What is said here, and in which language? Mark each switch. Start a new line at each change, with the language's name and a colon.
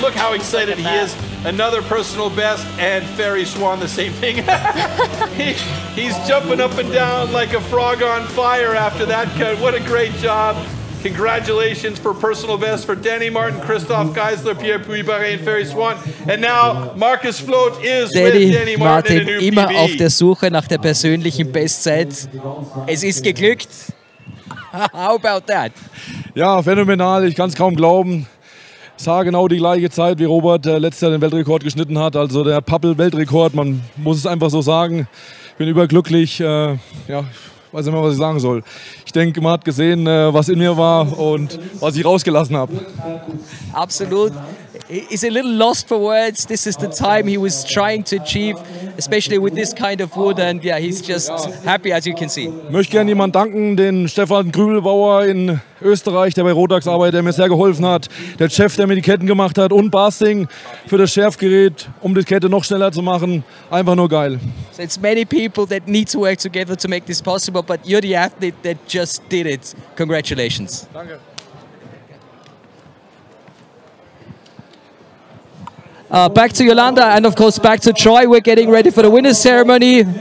English: Look how excited he is. Another personal best, and Ferry Swan the same thing. He's jumping up and down like a frog on fire after that cut. What a great job. Congratulations for personal best for Danny Martin, Christoph Geisler, Pierre Puy-Barré and Ferry Swan. And now Marcus Floth is with Danny Martin in a new
German: immer
English: PB.
German: auf der Suche nach der persönlichen Bestzeit. Es ist geglückt.
English: How about that?
German: Ja, phänomenal. Ich kann es kaum glauben. Es war genau die gleiche Zeit, wie Robert letztes Jahr den Weltrekord geschnitten hat. Also der Pappel-Weltrekord, man muss es einfach so sagen. Ich bin überglücklich. Ja, ich weiß nicht mehr, was ich sagen soll. Ich denke, man hat gesehen, was in mir war und was ich rausgelassen habe. Absolut.
English: He's a little lost for words. This is the time he was trying to achieve, especially with this kind of wood. And yeah, he's just happy, as you can see.
German: Ich möchte gerne jemanden danken, den Stefan Grübelbauer in Österreich, der bei Rotax arbeitet, der mir sehr geholfen hat. Der Chef, der mir die Ketten gemacht hat, und Basting für das Schärfgerät, um die Kette noch schneller zu machen. Einfach nur geil.
English: So it's many people that need to work together to make this possible, but you're the athlete that just did it. Congratulations.
German: Danke.
English: Back to Yolanda and of course back to Troy. We're getting ready for the winners ceremony.